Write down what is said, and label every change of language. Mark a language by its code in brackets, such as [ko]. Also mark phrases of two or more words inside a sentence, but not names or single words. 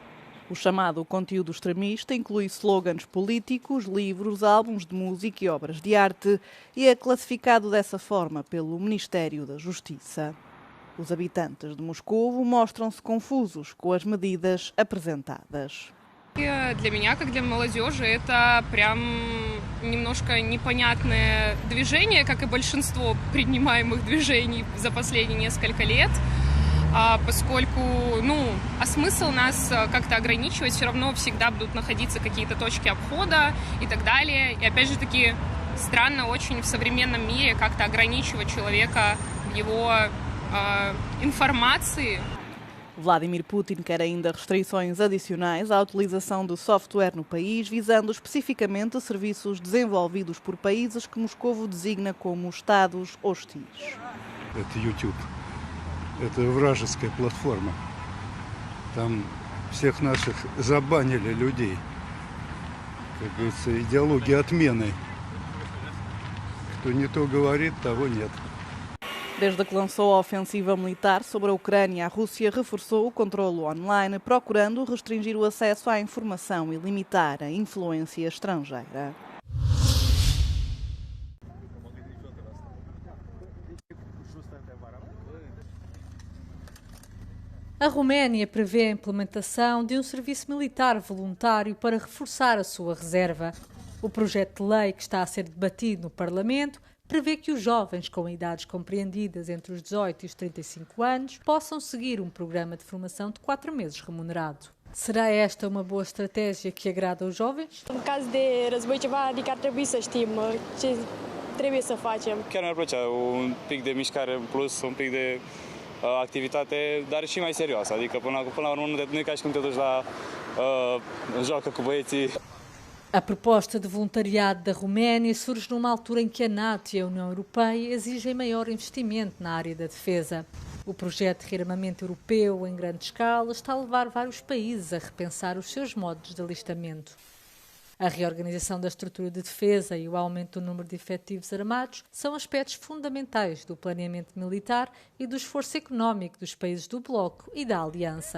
[pt] O chamado conteúdo extremista inclui slogans políticos, livros, álbuns de música e obras de arte e é classificado dessa forma pelo Ministério da Justiça. Os habitantes de Moscovo mostram-se confusos com as medidas apresentadas. [ru] Для меня, как для молодежи, это прям немножко непонятное движение, как и большинство принимаемых движений за последние несколько лет, поскольку, а смысл нас как-то ограничивать, все равно всегда будут находиться какие-то точки обхода и так далее. И опять же таки странно очень в современном мире как-то ограничивать человека в его информации. [pt] Vladimir Putin quer ainda restrições adicionais à utilização de software no país, visando especificamente serviços desenvolvidos por países que Moscovo designa como Estados hostis. [ru] Это YouTube. Это вражеская платформа. Там всех наших забанили людей. Как говорится, идеология отмены. Кто не то говорит, того нет. [pt] Desde que lançou a ofensiva militar sobre a Ucrânia, a Rússia reforçou o controle online, procurando restringir o acesso à informação e limitar a influência estrangeira. A Roménia prevê a implementação de um serviço militar voluntário para reforçar a sua reserva. O projeto de lei que está a ser debatido no Parlamento prevê que os jovens com idades compreendidas entre os 18 e os 35 anos possam seguir um programa de formação de 4 meses remunerado. Será esta uma boa estratégia que agrada aos jovens? [ro] În caz de război ceva, adică ar trebui să știm ce trebuie să facem. Chiar mi-ar plăcea un pic de mișcare în plus, un pic de activitate, dar și mai serioasă. Adică până la urmă nu e ca și cum te duci la joacă cu băieții. [pt] A proposta de voluntariado da Roménia surge numa altura em que a NATO e a União Europeia exigem maior investimento na área da defesa. O projeto de rearmamento europeu em grande escala está a levar vários países a repensar os seus modos de alistamento. A reorganização da estrutura de defesa e o aumento do número de efetivos armados são aspectos fundamentais do planeamento militar e do esforço económico dos países do Bloco e da Aliança.